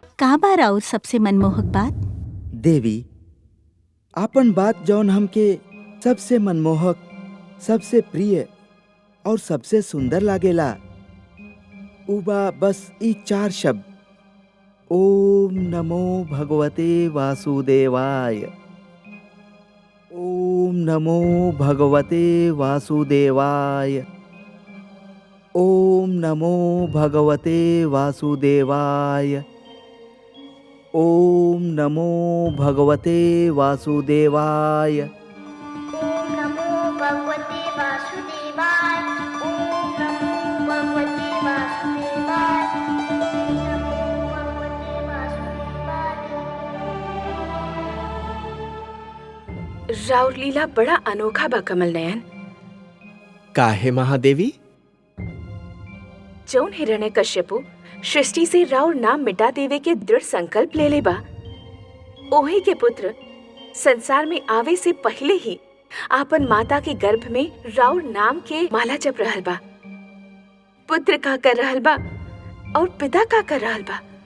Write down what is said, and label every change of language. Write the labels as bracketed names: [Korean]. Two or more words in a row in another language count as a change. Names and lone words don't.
[Bhojpuri] का बा राउर सबसे मनमोहक बात? देवी, आपन बात जौन हमके सबसे मनमोहक, सबसे प्रिय और सबसे सुंदर लागेला उ बा बस ई 4 शब्द, [Sanskrit] ओम नमो भगवते वासुदेवाय। ओम नमो भगवते वासुदेवाय। ओम नमो भगवते वासुदेवाय। ओम नमो भगवते वासुदेवाय। ओम नमो भगवते वासुदेवाय। ओम नमो भगवते वासुदेवाय। ओम नमो भगवते वासुदेवाय। [Bhojpuri] राउर लीला बड़ा अनोखा बा कमल नयन। काहे महादेवी? जौन हिरण्यकश्यपु सृष्टि से राउर नाम मिटा देवे के दृढ़ संकल्प ले ले बा, ओही के पुत्र संसार में आवे से पहले ही आपन माता के गर्भ में राउर नाम के माला जप रहल बा। पुत्र का कर रहल बा और पिता का कर रहल बा।